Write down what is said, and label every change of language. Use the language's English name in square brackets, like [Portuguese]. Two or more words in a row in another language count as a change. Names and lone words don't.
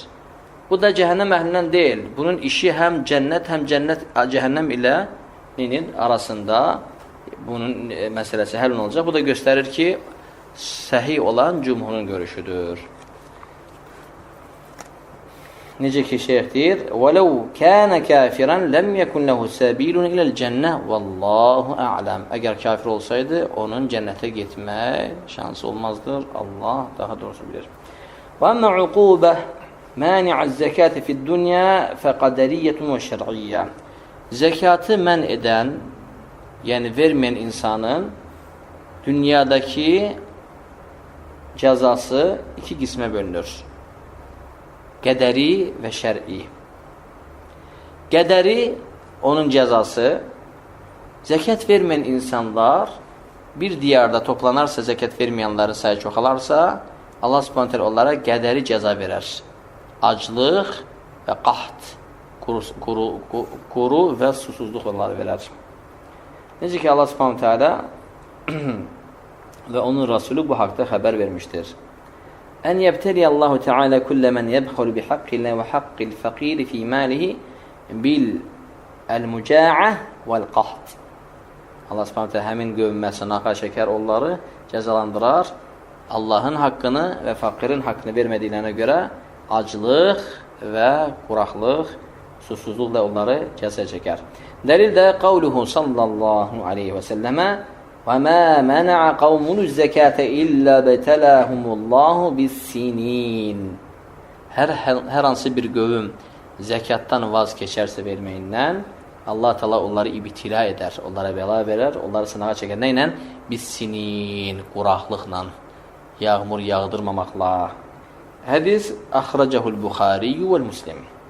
[Azerbaijani] Bu da cəhənnəm əhlindən deyil. Bunun işi həm cəhənnəm ilə arasında bunun məsələsi həll olacaq. Bu da göstərir ki, səhih olan cümhurun görüşüdür. Necə ki şeyx deyir, [Arabic] وَلَوْ كَانَ كَافِرًا لَمْ يَكُنْ لَهُ سَبِيلٌ إِلَى الْجَنَّةِ وَاللّٰهُ أَعْلَمُ. [Azerbaijani] Əgər kafir olsaydı, onun cənnətə getmək şansı olmazdır. Allah daha doğrusu bilir. [Arabic] وَأَمَّا عُقُوبَةً مَانِعَ الزَّكَاةِ فِي الدُّنْيَا فَقَدَرِيَّةٌ وَشَرْعِيَّةٌ. [Azerbaijani] Zəkatı mən edən, yəni verməyən insanın dünyadakı cəzası iki qismə bölünür. Qədəri və şər'i. Qədəri, onun cəzası, zəkat verməyən insanlar bir diyarda toplanarsa, zəkat verməyənlərin sayı çoxalarsa, Allah [Arabic] سبحانه تعالى [Azerbaijani] onlara qədəri cəza verər. Aclıq və qaht, quru və susuzluq onları verər. Necə ki Allah [Arabic] سبحانه تعالى [Azerbaijani] və onun Rasulü bu haqda xəbər vermişdir. [Arabic] أن يبتلي الله تعالى كل من يبخل بحق الله وحق الفقير في ماله بالمجاعة والقحط. [Azerbaijani] Allah [Arabic] سبحانه تعالى [Azerbaijani] həmin qövməsi naqa şəkər onları cəzalandırar. Allahın haqqını və fakirin haqqını vermədiklərinə görə aclıq və quraqlıq, susuzluqla onları cəza çəkər. Dəlil də [Arabic] قوله صلى الله عليه وسلم وَمَا مَنَعَ قَوْمُنُ الزَّكَاةَ إِلَّا بَتَلَاهُمُ اللّٰهُ بِالسِّنِينَ. [Azerbaijani] Hər hansı bir qövüm zəkatdan vaz keçərsə verməyindən, Allah Teala onları ibtila eder, onlara bəla verər, onları sınağa çəkər. Nə ilə? Bis-sinin, quraqlıqla, yağmur yağdırmamaqla. Hədis əxrəcəhul Buxari və Müslim.